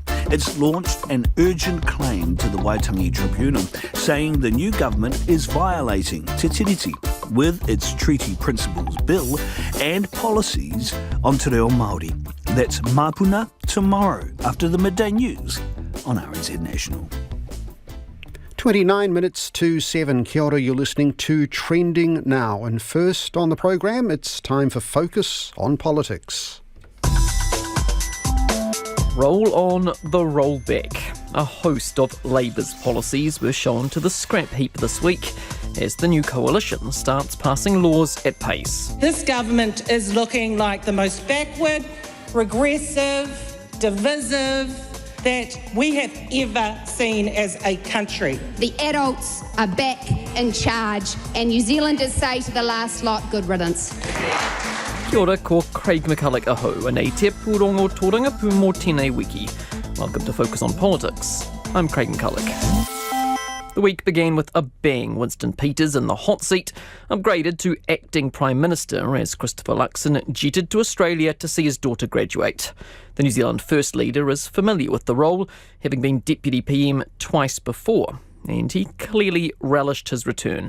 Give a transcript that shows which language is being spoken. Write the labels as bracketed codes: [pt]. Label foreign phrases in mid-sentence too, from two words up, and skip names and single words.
[en] It's launched an urgent claim to the Waitangi Tribunal, saying the new government is violating Te Tiriti with its treaty principles bill and policies on Te Reo Māori. That's Mapuna tomorrow after the midday news on RNZ National. 29 minutes to 7. [mi] Kia ora, [en] you're listening to Trending Now. And first on the programme, it's time for Focus on Politics. Roll on the rollback. A host of Labour's policies were shown to the scrap heap this week as the new coalition starts passing laws at pace. This government is looking like the most backward, regressive, divisive that we have ever seen as a country. The adults are back in charge and New Zealanders say to the last lot, good riddance. [mi] Kia ora, ko Craig McCulloch aho, and e te pūrongo tōranga pū mō tēnei wiki. [en] Welcome to Focus on Politics. I'm Craig McCulloch. The week began with a bang. Winston Peters in the hot seat, upgraded to acting Prime Minister as Christopher Luxon jetted to Australia to see his daughter graduate. The New Zealand First Leader is familiar with the role, having been Deputy PM twice before, and he clearly relished his return.